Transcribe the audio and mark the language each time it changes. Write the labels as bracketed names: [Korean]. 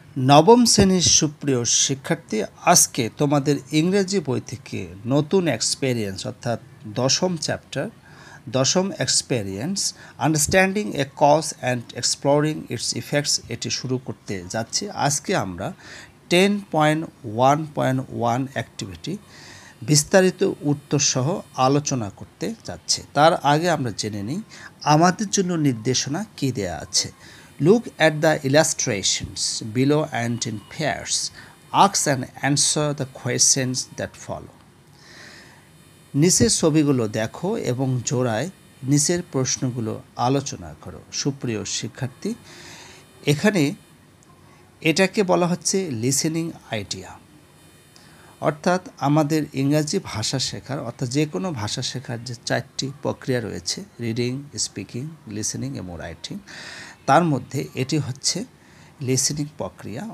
[Bangla] নবম শ্রেণীর সুপ্রিয় শিক্ষার্থী, আজকে তোমাদের ইংরেজি বই থেকে নতুন এক্সপেরিয়েন্স অর্থাৎ দশম চ্যাপ্টার, দশম experience understanding A cause and exploring it's effects এটি শুরু করতে যাচ্ছি। আজকে আমরা 10.1.1 অ্যাক্টিভিটি বিস্তারিত উত্তরসহ আলোচনা করতে যাচ্ছে। তার আগে আমরা জেনে নিই আমাদের জন্য নির্দেশনা কী দেয়া আছে। [English] Look at the illustrations below and in pairs, ask and answer the questions that follow. [Bangla] নিচের ছবিগুলো দেখো এবং জোড়ায় নিচের প্রশ্নগুলো আলোচনা করো। সুপ্রিয় শিক্ষার্থী, এখানে এটাকে বলা হচ্ছে লিসেনিং আইডিয়া, অর্থাৎ আমাদের ইংরাজি ভাষা শেখার অর্থাৎ যে কোনো ভাষা শেখার যে 4টি প্রক্রিয়া রয়েছে, রিডিং, স্পিকিং, লিসেনিং এবং রাইটিং, তার মধ্যে এটি হচ্ছে লিসেনিং প্রক্রিয়া।